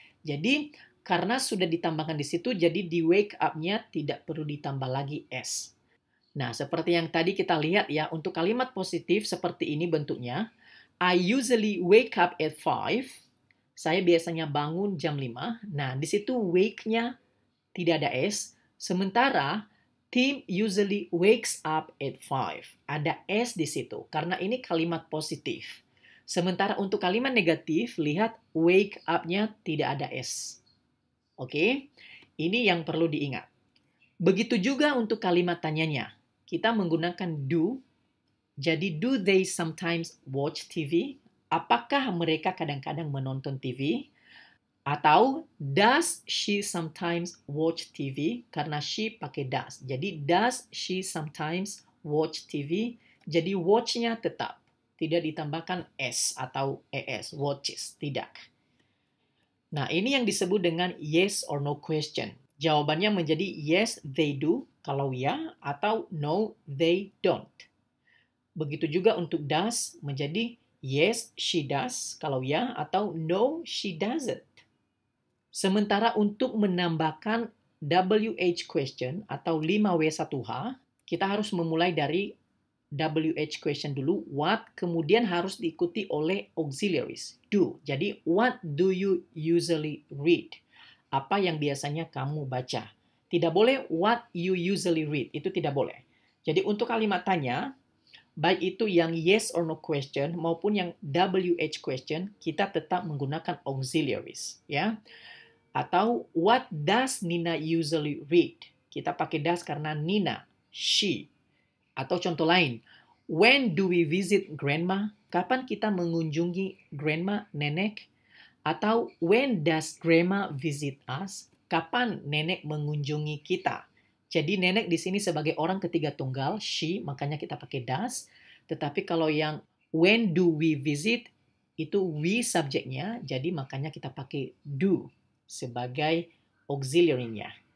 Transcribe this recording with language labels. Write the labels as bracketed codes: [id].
[id] Jadi karena sudah ditambahkan di situ, jadi di wake up-nya tidak perlu ditambah lagi s. Nah, seperti yang tadi kita lihat ya, untuk kalimat positif seperti ini bentuknya. [en] I usually wake up at 5. [id] Saya biasanya bangun jam 5. Nah, di situ wake-nya tidak ada s. Sementara [en] Tim usually wakes up at 5. [id] Ada s di situ, karena ini kalimat positif. Sementara untuk kalimat negatif, lihat wake up-nya tidak ada s. Oke, ini yang perlu diingat. Begitu juga untuk kalimat tanyanya. Kita menggunakan do. Jadi, [en] do they sometimes watch TV? [id] Apakah mereka kadang-kadang menonton TV? Atau, [en] does she sometimes watch TV? [id] Karena she pakai does. Jadi, [en] does she sometimes watch TV? [id] Jadi, watch-nya tetap. Tidak ditambahkan s atau es, watches. Tidak. Nah, ini yang disebut dengan yes or no question. Jawabannya menjadi [en] yes, they do, [id] kalau ya, atau [en] no, they don't. [id] Begitu juga untuk does menjadi [en] yes, she does, [id] kalau ya, atau [en] no, she doesn't. [id] Sementara untuk menambahkan WH question atau 5W1H, kita harus memulai dari WH question dulu, what, kemudian harus diikuti oleh auxiliaries, do. Jadi, [en] what do you usually read? [id] Apa yang biasanya kamu baca? Tidak boleh [en] what you usually read, [id] itu tidak boleh. Jadi, untuk kalimat tanya, baik itu yang yes or no question maupun yang WH question, kita tetap menggunakan auxiliaries, ya. Atau, [en] what does Nina usually read? [id] Kita pakai does karena Nina, she. Atau contoh lain, [en] when do we visit grandma? [id] Kapan kita mengunjungi grandma, nenek? Atau [en] when does grandma visit us? [id] Kapan nenek mengunjungi kita? Jadi nenek di sini sebagai orang ketiga tunggal, she, makanya kita pakai does. Tetapi kalau yang [en] when do we visit, [id] itu we subjeknya, jadi makanya kita pakai do sebagai auxiliary-nya.